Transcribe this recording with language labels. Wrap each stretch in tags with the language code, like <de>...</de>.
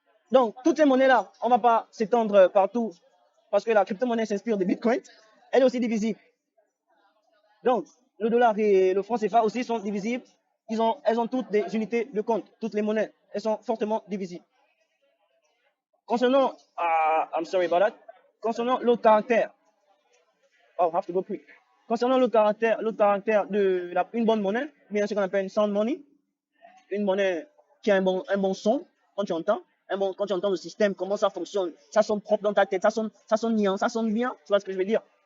<fr>Donc, toutes ces monnaies-là, on ne va pas s'étendre partout parce que la crypto-monnaie s'inspire de Bitcoin, elle est aussi divisible. Donc, le dollar et le franc CFA aussi sont divisibles. Elles ont toutes des unités de compte, toutes les monnaies. Elles sont fortement divisibles.</fr> <en>Concernant, I'm sorry about that.</en> <fr>Concernant le caractère, oh, I have to go quick. Concernant le caractère de une bonne monnaie, bien ce qu'on appelle une sound money, une monnaie qui a un bon son quand tu entends, quand tu entends le système, comment ça fonctionne, ça sonne propre dans ta tête, ça sonne bien, ça sonne bien, tu vois ce que je veux dire.</fr>